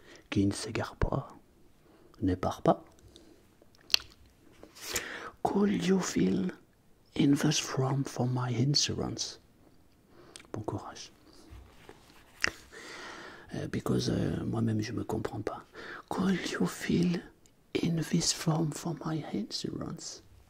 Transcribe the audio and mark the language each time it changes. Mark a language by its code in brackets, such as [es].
[fr] Qui ne s'égare pas, ne part pas. [en] Could you fill in this form for my insurance? [fr] Bon courage. Because moi-même je me comprends pas. [en] Could you fill in this form for my insurance?